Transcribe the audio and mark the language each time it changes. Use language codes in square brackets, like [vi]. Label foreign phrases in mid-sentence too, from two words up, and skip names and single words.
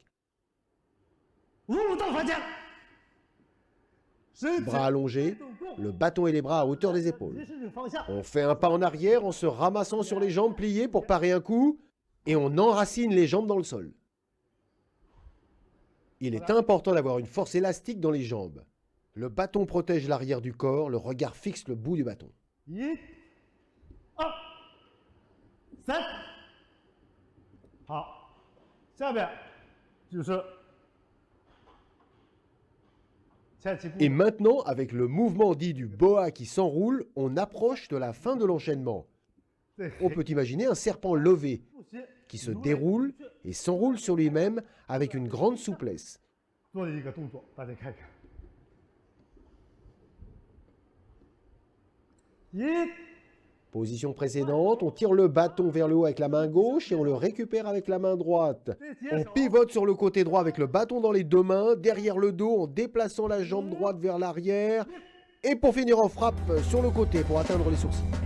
[zh] 乌龙倒翻江。身体 [fr] Bras allongés, le bâton et les bras à hauteur des épaules. [zh] 提示方向， [fr] On fait un pas en arrière en se ramassant sur les jambes pliées pour parer un coup et on enracine les jambes dans le sol. Il est important d'avoir une force élastique dans les jambes. Le bâton protège l'arrière du corps, le regard fixe le bout du bâton. [zh] 一、二、三。好，下面就是前起步 [fr] Et maintenant, avec le mouvement dit du boa qui s'enroule, on approche de la fin de l'enchaînement. [zh] 对 [fr] On peut imaginer un serpent levé [zh] 腹斜 [fr] qui se déroule et s'enroule sur lui-même avec une grande souplesse. [zh] 做的一个动作，大家看看。一、 [fr] Position précédente, on tire le bâton vers le haut avec la main gauche et on le récupère avec la main droite. On pivote sur le côté droit avec le bâton dans les deux mains, derrière le dos en déplaçant la jambe droite vers l'arrière. Et pour finir en frappe sur le côté pour atteindre les sourcils.